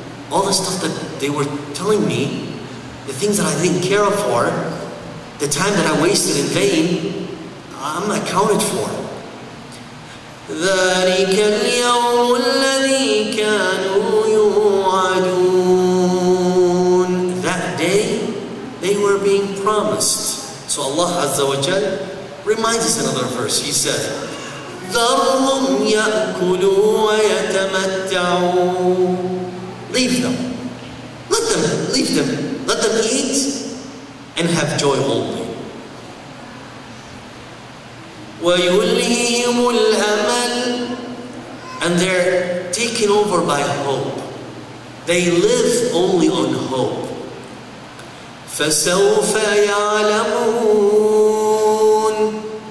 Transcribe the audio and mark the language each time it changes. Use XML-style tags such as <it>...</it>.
<en>All the stuff that they were telling me, the things that I didn't care for, the time that I wasted in vain, I'm accounted for.</en> <ar>ذَلِكَ الْيَوْمُ الَّذِي كَانُوا يُوعَدُونَ.</ar> <en>That day, they were being promised. So Allah Azza wa Jal reminds us in another verse. He said,</en> <ar>ذَرْهُمْ يَأْكُلُوا وَيَتَمَتَّعُوا.</ar> <en>Leave them. Leave them. Let them eat and have joy only.</en> <ar>وَيُلْهِهِمُ الْأَمَلِ.</ar> <en>And they're taken over by hope. They live only on hope.</en> <ar>فَسَوْفَ يَعْلَمُونَ.</ar>